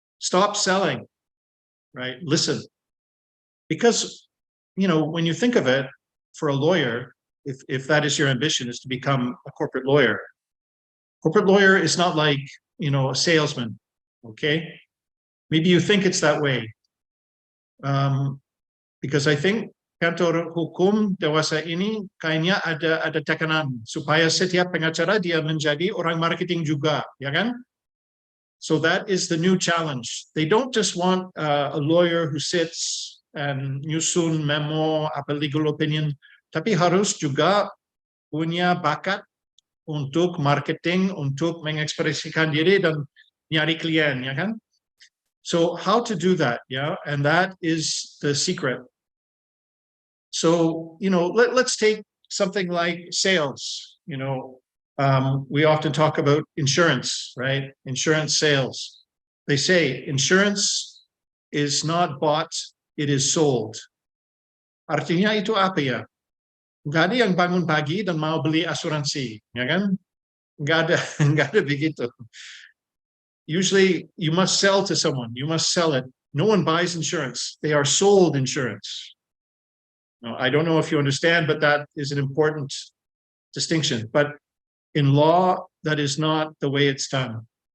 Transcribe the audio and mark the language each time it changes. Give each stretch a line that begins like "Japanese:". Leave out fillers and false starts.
English: Stop selling, right? Listen. Because, you know, when you think of it, for a lawyer, if that is your ambition, is to become a corporate lawyer is not like, you know, a salesman, okay? Maybe you think it's that way. Because I think
Indonesian: kantor hukum dewasa ini kayaknya ada tekanan supaya setiap pengacara dia menjadi orang marketing juga, ya kan?
English: So that is the new challenge. They don't just want a lawyer who sits and
Indonesian: nyusun memo, apa legal opinion, tapi harus juga punya bakat untuk marketing, untuk mengekspresikan diri dan nyari klien, ya kan?
English: So how to do that, yeah? And that is the secret. So, you know, let's take something like sales. You know, we often talk about insurance, right? Insurance sales. They say insurance is not bought, it is sold.
Indonesian: Artinya itu apa ya? Nggak ada yang bangun pagi dan mau beli asuransi, ya kan? Nggak ada begitu.
English: Usually you must sell to someone, you must sell it. No one buys insurance, they are sold insurance. Now, I don't know if you understand, but that is an important distinction. But in law, that is not the way it's done.